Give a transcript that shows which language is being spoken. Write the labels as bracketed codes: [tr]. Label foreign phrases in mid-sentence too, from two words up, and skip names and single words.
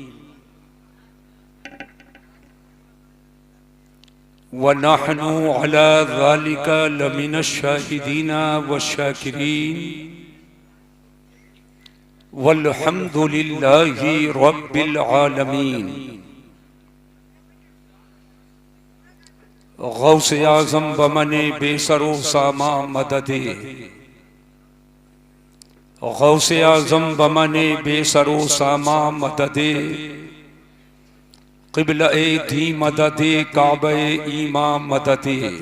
[ar] ونحن على ذلك لمن الشاهدين والشاكرين والحمد لله رب العالمين. [fa] غوث اعظم بمن بی‌سر و سامان مددی، غوث اعظم بمن بی‌سر و سامان مددی، قبلهٔ دین مددی کعبهٔ ایمان مددی.